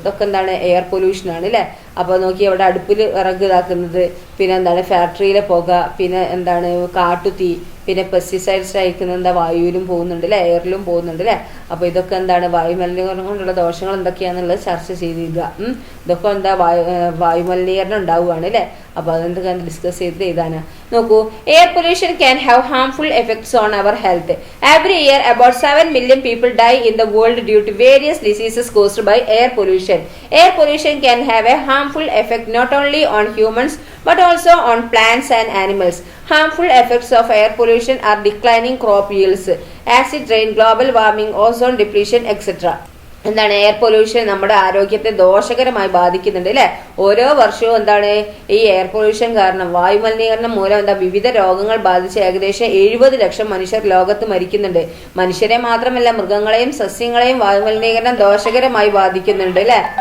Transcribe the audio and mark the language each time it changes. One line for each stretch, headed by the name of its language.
Malayalam: ഇതൊക്കെ എന്താണ്, air pollution ആണ് അല്ലേ. അപ്പോൾ നോക്കി അവിടെ അടുപ്പിൽ വിറക് ഇതാക്കുന്നത്, പിന്നെ എന്താണ് ഫാക്ടറിയിലെ പുക, പിന്നെ എന്താണ് കാട്ടുതീ, പിന്നെ പെസ്റ്റിസൈഡ്സ് അയക്കുന്നത് എന്താ വായുവിലും പോകുന്നുണ്ട് അല്ലേ, എയറിലും പോകുന്നുണ്ട് അല്ലേ. അപ്പോൾ ഇതൊക്കെ എന്താണ് വായു മലിനീകരണം കൊണ്ടുള്ള ദോഷങ്ങൾ എന്തൊക്കെയാണെന്നുള്ളത് ചർച്ച ചെയ്തിരിക്കുക. ഇതൊക്കെ എന്താ വായു മലിനീകരണം ഉണ്ടാവുകയാണ് അല്ലേ. അപ്പോൾ അതെന്തൊക്കെ ഡിസ്കസ് ചെയ്ത് എഴുതാനാ.
English: നോക്കൂ, air pollution can have harmful effects on our health. Every year about 7 million people die in the world due to various diseases caused by air pollution. Air pollution can have a harmful effect not only on humans but also on plants and animals. Harmful effects of air pollution are declining crop yields, acid rain, global warming, ozone depletion, etc.
Malayalam: എന്താണ്, air pollution നമ്മുടെ ആരോഗ്യത്തെ ദോഷകരമായി ബാധിക്കുന്നുണ്ട് അല്ലേ. ഓരോ വർഷവും എന്താണ് ഈ എയർ പൊല്യൂഷൻ കാരണം വായു മലിനീകരണം മൂലം എന്താ വിവിധ രോഗങ്ങൾ ബാധിച്ച് ഏകദേശം 70 ലക്ഷം മനുഷ്യർ ലോകത്ത് മരിക്കുന്നുണ്ട്. മനുഷ്യരെ മാത്രമല്ല മൃഗങ്ങളെയും സസ്യങ്ങളെയും വായു മലിനീകരണം ദോഷകരമായി ബാധിക്കുന്നുണ്ട് അല്ലേ.